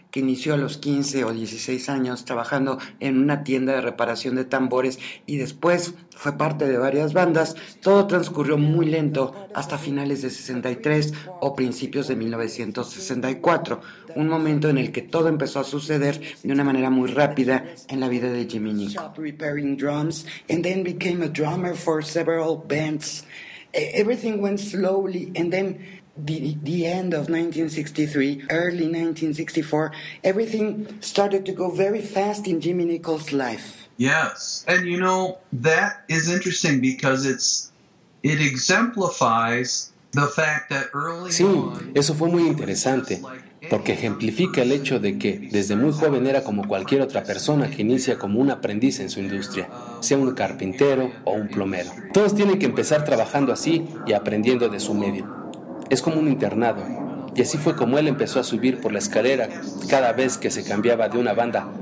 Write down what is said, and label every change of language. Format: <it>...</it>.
<es>que inició a los 15 o 16 años trabajando en una tienda de reparación de tambores y después fue parte de varias bandas, todo transcurrió muy lento hasta finales de 63 o principios de 1964, un momento en el que todo empezó a suceder de una manera muy rápida en la vida de Jimmy Nico.</es> <en>Repairing drums and then became a drummer for several bands. Everything went slowly and then the end of 1963, early 1964, everything started to go very fast in Jimmy Nicol's life. Yes, and you know, that is interesting because it exemplifies the fact that early</en> <es>sí, on... eso fue muy interesante, porque ejemplifica el hecho de que desde muy joven era como cualquier otra persona que inicia como un aprendiz en su industria, sea un carpintero o un plomero. Todos tienen que empezar trabajando así y aprendiendo de su medio. Es como un internado, y así fue como él empezó a subir por la escalera cada vez que se cambiaba de una banda.</es>